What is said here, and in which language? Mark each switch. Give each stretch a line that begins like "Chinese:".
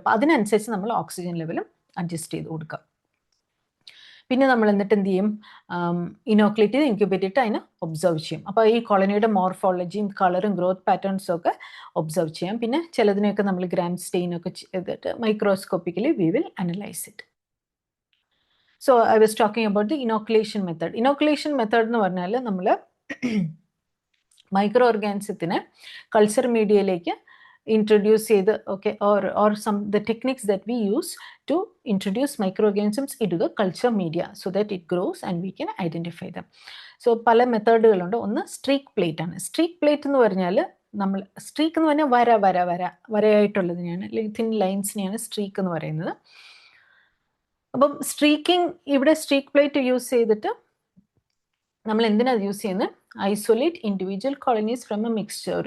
Malayalam: അപ്പോൾ അതിനനുസരിച്ച് നമ്മൾ ഓക്സിജൻ ലെവലും അഡ്ജസ്റ്റ് ചെയ്ത് കൊടുക്കാം. പിന്നെ നമ്മൾ എന്നിട്ട് എന്ത് ചെയ്യും, ഇനോക്കുലേറ്റ് ചെയ്ത് ഇൻക്യുബേറ്റ് ചെയ്തിട്ട് അതിനെ ഒബ്സർവ് ചെയ്യും. അപ്പോൾ ഈ കോളനിയുടെ മോർഫോളജിയും കളറും ഗ്രോത്ത് പാറ്റേൺസും ഒക്കെ ഒബ്സർവ് ചെയ്യാം. പിന്നെ ചിലതിനെയൊക്കെ നമ്മൾ ഗ്രാം സ്റ്റെയിൻ ഒക്കെ ചെയ്തിട്ട് microscopically
English: We will analyse it. So I was talking about the inoculation method.
Malayalam: Inoculation method എന്ന് പറഞ്ഞാൽ നമ്മൾ മൈക്രോ ഓർഗാനിസത്തിനെ കൾച്ചർ മീഡിയയിലേക്ക് introduce ചെയ്ത്
English: or some the techniques that we use to introduce microorganisms into the culture media so that it grows and we can identify them.
Malayalam: So പല മെത്തേഡുകളുണ്ട്. ഒന്ന് streak plate ആണ്. Streak plate എന്ന് പറഞ്ഞാൽ നമ്മൾ streak എന്ന് പറഞ്ഞാൽ വരയായിട്ടുള്ളതിനെയാണ്, അല്ലെങ്കിൽ തിൻ ലൈൻസിനെയാണ് സ്ട്രീക്ക് എന്ന് പറയുന്നത്. അപ്പം സ്ട്രീക്കിംഗ്, ഇവിടെ സ്ട്രീക്ക് പ്ലേറ്റ് യൂസ് ചെയ്തിട്ട് നമ്മൾ എന്തിനാണ് യൂസ് ചെയ്യുന്നത്,
English: Isolate individual colonies from a mixture.